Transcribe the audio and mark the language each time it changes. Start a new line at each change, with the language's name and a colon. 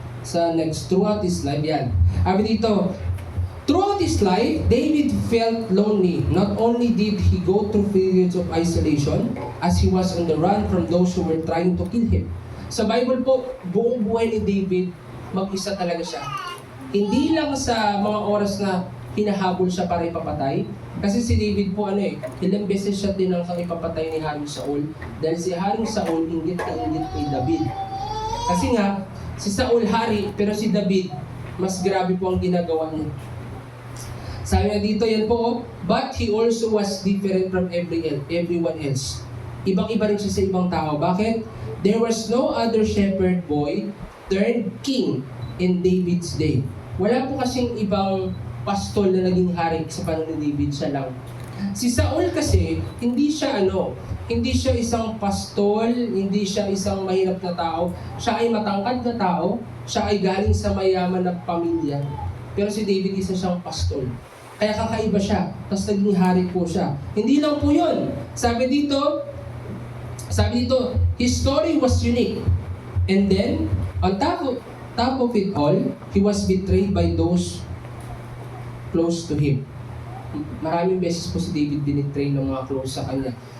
English: Sa next, throughout his life, yan.
Filipino: Sabi dito,
English: throughout his life, David felt lonely. Not only did he go through periods of isolation, as he was on the run from those who were trying to kill him.
Filipino: Sa Bible po, buong buhay ni David, mag-isa talaga siya. Hindi lang sa mga oras na hinahabol siya para ipapatay. Kasi si David po ilang beses siya tinangkang ipapatay ni Haring Saul. Dahil si Haring Saul, inggit kay David. Kasi nga, si Saul hari, pero si David, mas grabe po ang ginagawa niya. Sabi nga dito, yan po,
English: but he also was different from everyone else.
Filipino: Ibang-iba rin siya sa ibang tao. Bakit?
English: There was no other shepherd boy turned king in David's day.
Filipino: Wala po kasing ibang pastol na naging hari sa panahon ni David, siya lang. Si Saul kasi, hindi siya isang pastol, hindi siya isang mahirap na tao. Siya ay matangkad na tao, siya ay galing sa mayaman na pamilya. Pero si David, isa siyang pastol. Kaya kakaiba siya, tapos naging hari po siya. Hindi lang po yun. Sabi dito,
English: his story was unique. And then, on top of it all, he was betrayed by those close to him.
Filipino: Maraming beses po si David binitray ng mga close sa kanya.